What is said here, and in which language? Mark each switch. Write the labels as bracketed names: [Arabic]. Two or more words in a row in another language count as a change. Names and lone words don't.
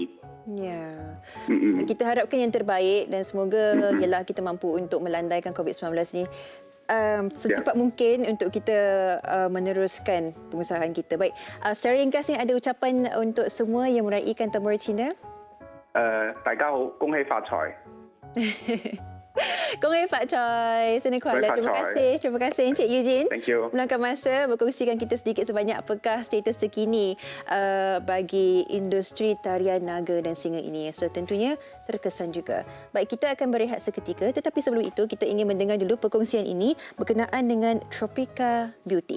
[Malay] Ya. Kita harapkan yang terbaik dan semoga ialah kita mampu untuk melandaikan COVID-19 ini secepat mungkin untuk kita meneruskan pengusahaan kita. Baik, secara ringkasnya ada ucapan untuk semua yang meraihkan Tahun Baru Cina? [Cantonese] 大家好，恭喜發財。恭喜發財, [Malay] Seni Kuala. Terima kasih Encik Eugene. [English] Thank you. [Malay] Meluangkan masa berkongsikan kita sedikit sebanyak apakah status terkini bagi industri tarian naga dan singa ini. So tentunya terkesan juga. Baik, kita akan berehat seketika, tetapi sebelum itu kita ingin mendengar dulu perkongsian ini berkenaan dengan Tropica Beauty.